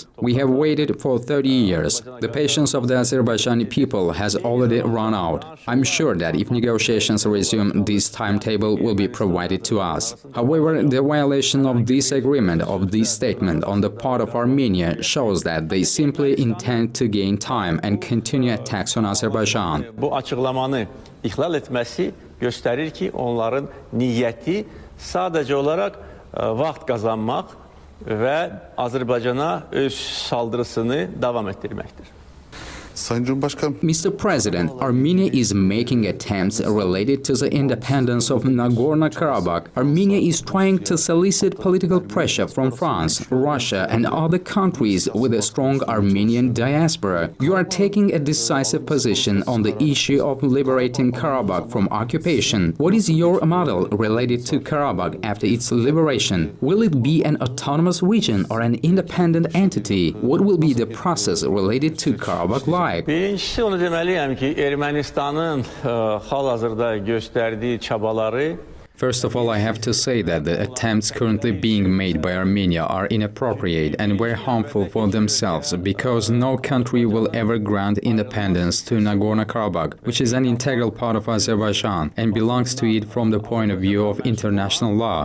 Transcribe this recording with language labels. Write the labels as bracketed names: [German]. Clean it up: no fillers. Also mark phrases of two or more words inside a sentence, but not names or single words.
[English] We have waited for 30 years. The patience of the Azerbaijani people has already run out. I'm sure that if negotiations resume, this timetable will be provided to us. However, the violation of this agreement, of this statement on the part of Armenia shows that they simply intend to gain time and continue attacks on Azerbaijan. [Azerbaijani] Bu açıqlamanı ihlal etməsi göstərir ki, onların niyyəti sadəcə olaraq vaxt qazanmaq və Azərbaycana öz saldırısını davam etdirməkdir. [Turkish] Sayın Cumhurbaşkanım, [English] Mr. President, Armenia is making attempts related to the independence of Nagorno-Karabakh. Armenia is trying to solicit political pressure from France, Russia, and other countries with a strong Armenian diaspora. You are taking a decisive position on the issue of liberating Karabakh from occupation. What is your model related to Karabakh after its liberation? Will it be an autonomous region or an independent entity? What will be the process related to Karabakh life? [Azerbaijani] Birincisi onu deməliyəm ki, Ermənistanın hal-hazırda göstərdiyi çabaları [English] First of all, I have to say that the attempts currently being made by Armenia are inappropriate and very harmful for themselves because no country will ever grant independence to Nagorno-Karabakh, which is an integral part of Azerbaijan and belongs to it from the point of view of international law.